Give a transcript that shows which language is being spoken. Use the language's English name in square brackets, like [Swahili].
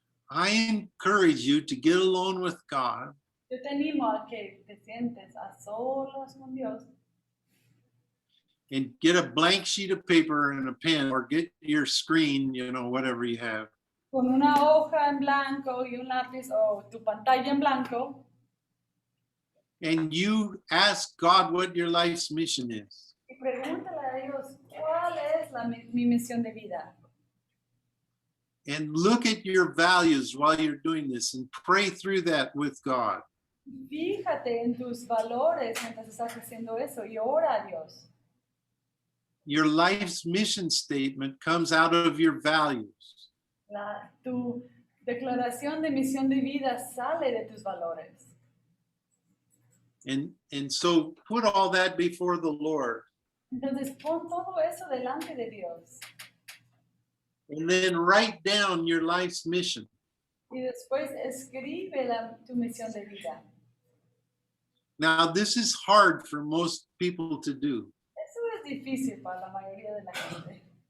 [English] I encourage you to get alone with God. [Spanish] Yo te animo a que te sientes a solos con Dios [English] and get a blank sheet of paper and a pen, or get your screen, whatever you have. [Spanish] con una hoja en blanco y un lápiz o tu pantalla en blanco [English] And you ask God what your life's mission is. [Spanish] y pregúntale a Dios cuál es mi misión de vida. [English] And look at your values while you're doing this and pray through that with God. [Spanish] Fíjate en tus valores mientras estás haciendo eso y ora a Dios. [English] your life's mission statement comes out of your values. [Spanish] Tu declaración de misión de vida sale de tus valores. [English] And so put all that before the Lord. [Spanish] Entonces pon todo eso delante de Dios. [English] And then write down your life's mission. [Spanish] Y después escribe tu misión de vida. [English] Now, this is hard for most people to do, [Spanish] Eso es difícil para la mayoría de la gente.